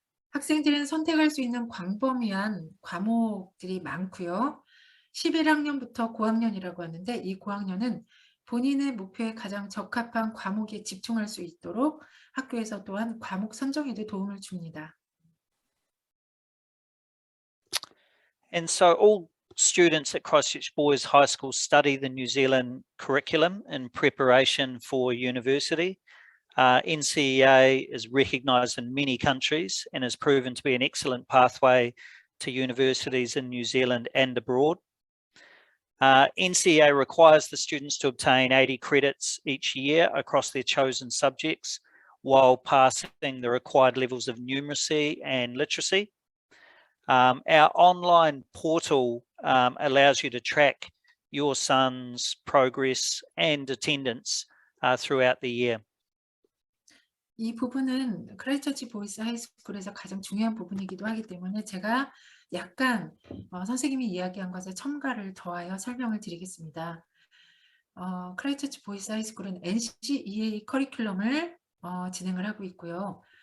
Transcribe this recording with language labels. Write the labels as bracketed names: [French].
[Korean] 학생들은 선택할 수 있는 광범위한 과목들이 많고요. 11학년부터 고학년이라고 하는데 이 고학년은 본인의 목표에 가장 적합한 과목에 집중할 수 있도록 학교에서 또한 과목 선정에도 도움을 줍니다. [English] And so all students at Christchurch Boys High School study the New Zealand curriculum in preparation for university. NCEA is recognised in many countries and has proven to be an excellent pathway to universities in New Zealand and abroad. NCEA requires the students to obtain 80 credits each year across their chosen subjects while passing the required levels of numeracy and literacy. Our online portal allows you to track your son's progress and attendance throughout the year. [Korean] 이 부분은 크라이처치 보이스 하이스쿨에서 가장 중요한 부분이기도 하기 때문에 제가 약간 선생님이 이야기한 것에 첨가를 더하여 설명을 드리겠습니다. 크라이처치 보이스 하이스쿨은 NCEA 커리큘럼을 진행을 하고 있고요.